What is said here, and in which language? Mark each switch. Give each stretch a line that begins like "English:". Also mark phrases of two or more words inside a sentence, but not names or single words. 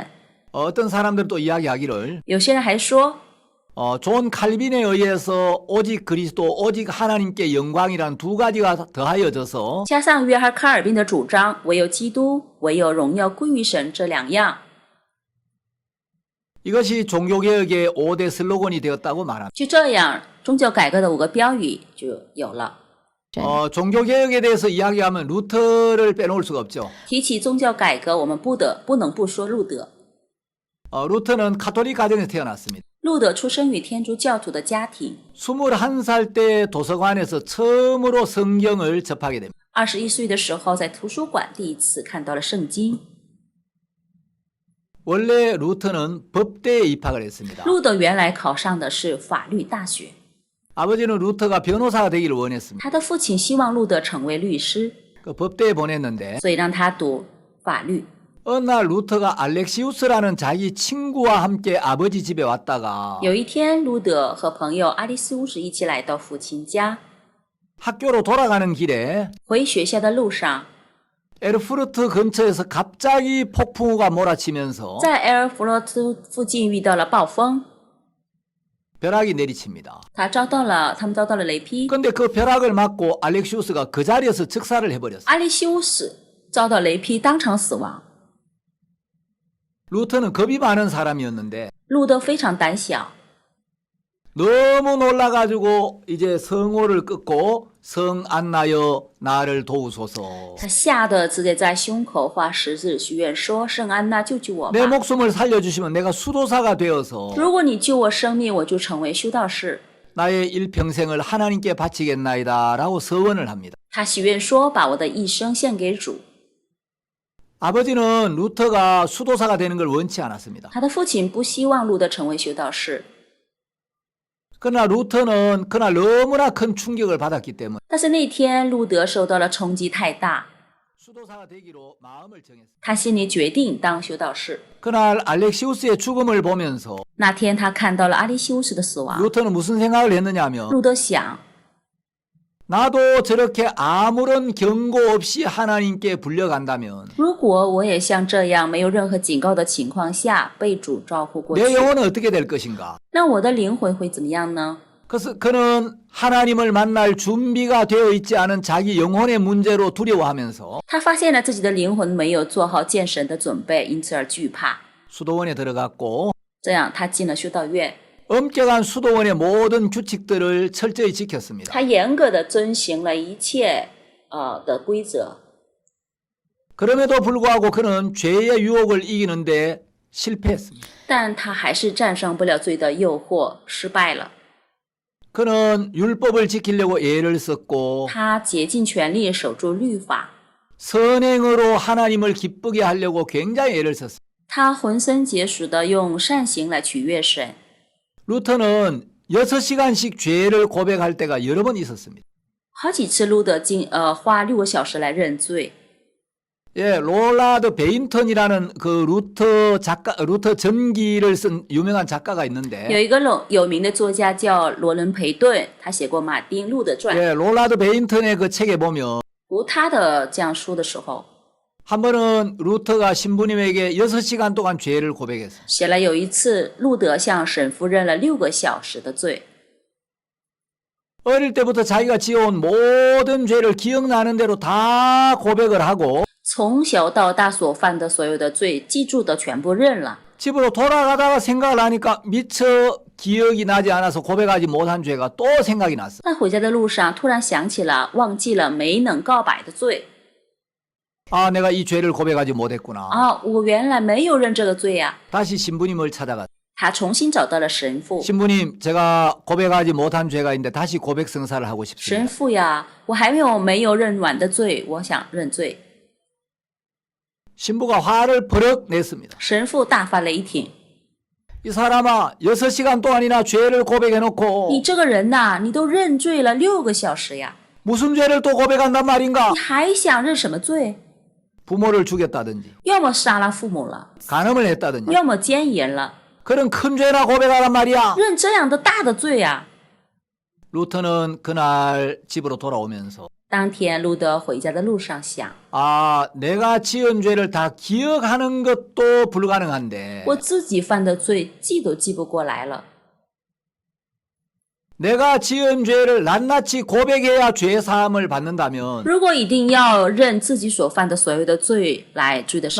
Korean: 어떤 사람들은 또 이야기하기를
Chinese: 有些人还说，
Korean: 존 칼빈에 의해서 오직 그리스도, 오직 하나님께 영광이란 2가지가 더하여져서
Chinese: 加上约翰·卡尔宾的主张，唯有基督，唯有荣耀归于神这2样，
Korean: 이것이 종교개혁의 5대 슬로건이 되었다고 말합니다.
Chinese: 就这样，宗教改革的5个标语就有了。
Korean: 종교개혁에 대해서 이야기하면 루터를 빼놓을 수가 없죠.
Chinese: 提起宗教改革，我们不能不说路德。
Korean: 루터는 카톨릭 가정에서 태어났습니다.
Chinese: 路德出生于天主教徒的家庭，
Korean: 21살 때 도서관에서 처음으로 성경을 접하게 됩니다.
Chinese: 21 岁的时候在图书馆第一次看到了圣经。
Korean: 원래 루터는 법대에 입학을 했습니다.
Chinese: 路德原来考上的是法律大学，
Korean: 아버지는 루터가 변호사가 되기를 원했습니다.
Chinese: 他的父亲希望路德成为律师，
Korean: 그 법대에 보냈는데
Chinese: 所以让他读法律。
Korean: 어느 날 루터가 알렉시우스라는 자기 친구와 함께 아버지 집에 왔다가
Chinese: 有一天，路德和朋友阿利斯乌斯一起来到父亲家，
Korean: 학교로 돌아가는 길에
Chinese: 回学校的路上，
Korean: 에르푸르트 근처에서 갑자기 폭풍우가 몰아치면서
Chinese: 在埃尔弗洛特附近遇到了暴风，
Korean: 벼락이 내리칩니다.
Chinese: 他们遭到了雷劈。
Korean: 근데 그 벼락을 맞고 알렉시우스가 그 자리에서 즉사를 해버렸어요.
Chinese: 阿利修斯遭到雷劈，当场死亡。
Korean: 루터는 겁이 많은 사람이었는데
Chinese: 路德非常胆小，
Korean: 너무 놀라가지고 이제 성호를 끊고 성 안나여 나를 도우소서.
Chinese: 他吓得直接在胸口画十字许愿说：“圣安娜，救救我
Korean: 내
Chinese: 吧！
Korean: 목숨을 살려주시면 내가 수도사가 되어서
Chinese: 如果你救我生命，我就成为修道士。”
Korean: 나의 일평생을 하나님께 바치겠나이다 라고 서원을 합니다.
Chinese: 他许愿说：“把我的一生献给主。”
Korean: 아버지는 루터가 수도사가 되는 걸 원치 않았습니다.
Chinese: 他的父亲不希望路德成为修道士，
Korean: 그러나 루터는 그날 너무나 큰 충격을 받았기 때문에
Chinese: 但是那天路德受到了冲击太大，
Korean: 수도사가 되기로 마음을 정했습니다.
Chinese: 他心里决定当修道士。
Korean: 그날 알렉시우스의 죽음을 보면서
Chinese: 那天他看到了阿利修斯的死亡，
Korean: 루터는 무슨 생각을 했느냐 하면
Chinese: 路德想，
Korean: 나도 저렇게 아무런 경고 없이 하나님께 불려간다면
Chinese: 如果我也像这样没有任何警告的情况下被主招呼过
Korean: 내
Chinese: 去，
Korean: 영혼은 어떻게 될 것인가?
Chinese: 那我的灵魂会怎么样呢？
Korean: 그래서 그는 하나님을 만날 준비가 되어 있지 않은 자기 영혼의 문제로 두려워하면서
Chinese: 他发现了自己的灵魂没有做好见神的准备，因此而惧怕。
Korean: 수도원에 들어갔고
Chinese: 这样，他进了修道院，
Korean: 엄격한 수도원의 모든 규칙들을 철저히 지켰습니다.
Chinese: 他严格的遵行了一切的规则。
Korean: 그럼에도 불구하고 그는 죄의 유혹을 이기는데 실패했습니다.
Chinese: 但他还是战胜不了罪的诱惑，失败了。
Korean: 그는 율법을 지키려고 애를 썼고
Chinese: 他竭尽全力守住律法，
Korean: 선행으로 하나님을 기쁘게 하려고 굉장히 애를 썼습니다.
Chinese: 他浑身解数的用善行来取悦神。
Korean: 루터는 6시간씩 죄를 고백할 때가 여러 번 있었습니다.
Chinese: 好几次路德花6个小时来认罪。
Korean: 예, 롤라드 베인턴이라는 그 루터 전기를 쓴 유명한 작가가
Chinese: 有
Korean: 있는데
Chinese: 一个有名的作家叫罗伦培顿，他写过马丁路德传。
Korean: 예, 롤라드 베인턴의 그 책에 보면
Chinese: 读他的这样书的时候，
Korean: 한 번은 루터가 신부님에게 6시간 동안 죄를 고백했어요.
Chinese: 写了有一次路德向神父认了6个小时的罪。
Korean: 어릴 때부터 자기가 지어온 모든 죄를 기억나는 대로 다 고백을 하고
Chinese: 从小到大所犯的所有的罪，记住的全部认了。
Korean: 집으로 돌아가다가 생각을 하니까 미처 기억이 나지 않아서 고백하지 못한 죄가 또 생각이 났어.
Chinese: 但回家的路上，突然想起了忘记了没能告白的罪，
Korean: 아, 내가 이 죄를 고백하지 못했구나.
Chinese: 啊，我原来没有认这个罪呀、
Korean: 다시 신부님을 찾아가.
Chinese: 他重新找到了神父。
Korean: 신부님, 제가 고백하지 못한 죄가 있는데 다시 고백 성사를 하고
Chinese: 神
Korean: 싶습니다.
Chinese: 父呀，我还没有认完的罪，我想认罪。
Korean: 신부가 화를 버럭 냈습니다.
Chinese: 神父大发雷霆，
Korean: 이 사람아, 6시간 동안이나 죄를
Chinese: 你
Korean: 고백해놓고
Chinese: 这个人呐，你都认罪了6个小时呀，
Korean: 무슨 죄를 또 고백한단 말인가?
Chinese: 你还想认什么罪？
Korean: 부모를 죽였다든지
Chinese: 要么杀了父母了，
Korean: 간음을 했다든지
Chinese: 要么奸淫了，
Korean: 그런 큰 죄나 고백하란 말이야.
Chinese: 认这样的大的罪呀。
Korean: 루터는 그날 집으로 돌아오면서
Chinese: 当天路德回家的路上想，
Korean: 아, 내가 지은 죄를 다 기억하는 것도 불가능한데
Chinese: 我自己犯的罪记都记不过来了。
Korean: 내가 지은 죄를 낱낱이 고백해야 죄 사함을 받는다면
Chinese: 如果一定要认自己所犯的所有的罪来罪的